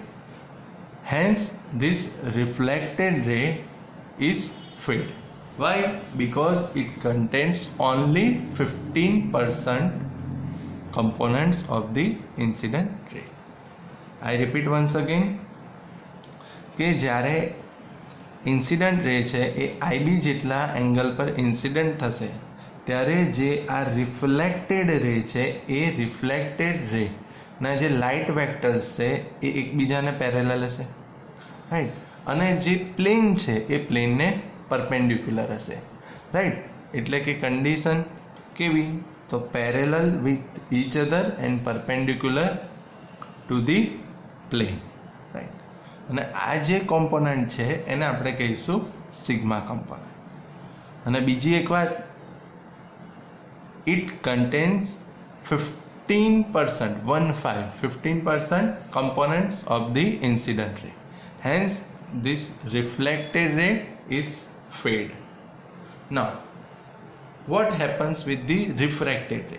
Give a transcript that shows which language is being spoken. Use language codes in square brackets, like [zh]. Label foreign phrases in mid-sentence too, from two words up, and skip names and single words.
[en] Hence this reflected ray is filled. Why? Because it contains only 15% components of the incident ray. I repeat once again [gu] કે જ્યારે [en] incident ray [gu] છે એ IB જેટલા એંગલ પર ઇન્સિડન્ટ થશે ત્યારે જે આ [en] reflected ray [gu] છે એ [en] reflected ray [gu] ના જે [en] light vectors [gu] છે એ એકબીજાને પેરેલલ હશે, રાઈટ? અને જે પ્લેન છે એ પ્લેનને પરપેન્ડિક્યુલર હશે, રાઈટ? એટલે કે કન્ડિશન કેવી? [en] તો parallel with each other and perpendicular to the plane, right? [gu] અને આ જે કોમ્પોનન્ટ છે એને આપણે કહીશું [en] sigma component. [gu] અને બીજી એક વાત, [en] it contains 15% components of the incident ray. Hence, this reflected ray is fade. Now, what happens with the refracted ray?